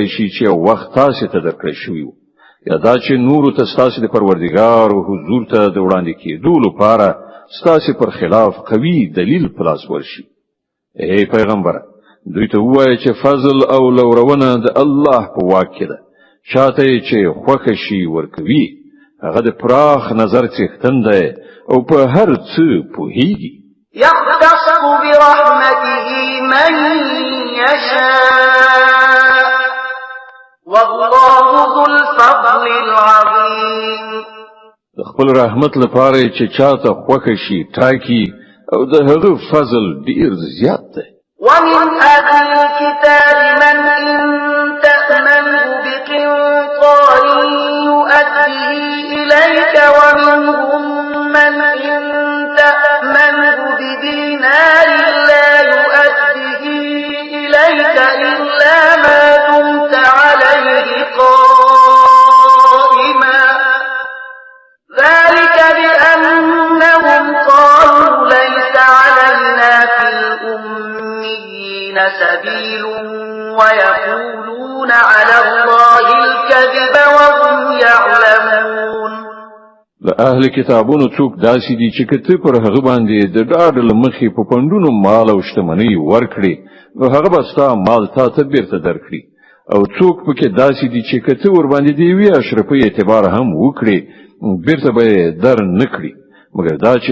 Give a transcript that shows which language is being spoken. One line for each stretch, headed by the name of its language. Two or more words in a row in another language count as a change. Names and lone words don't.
Pashto: شي چې وخت تاسو ته درکړی شوی یا دا چې نور ته ستاسو د پروردګار او حضور ته د وړاندې کېدو لپاره ستاسو پر خلاف قوي دلیل پلاس ورشي ای پیغمبر دوی ته وایي چې فضل او لورونه د الله په واک کې ده چاته چې خوښ شي ورکوي هغه د پراخ نظر څښتن ده او په هر څه پوهیږي
Arabic: يختص برحمته من يشاء والله ذو الفضل العظيم
Pashto: خپل رحمت لپاره چې چاته خوښ شي ټاکي او د هغه فضل ډیر زیات ده
Arabic: ومن أهل الكتاب من إن تأمنه بقنطار يؤديه إليك ومنهم من إن تأمنه بدينار لا يؤديه إليك إلا ما دمت عليه قائما ذلك بأنهم قالوا ليس علينا في الأميين سبيل ويقولون على الله الكذب وهم يعلمون
Pashto: له اهل کتابونو څوک داسې دي چې کته پر هغه باندې د ډاډ لمخې په پندونو مال او شتمنۍ ورکړي نو هغه به ستا مال ته بیرته درکړي او څوک پکې داسې دي چې کته ور باندې دی وی اشرفي اعتبار هم وکړي بیرته به در نکړي مګر دا چې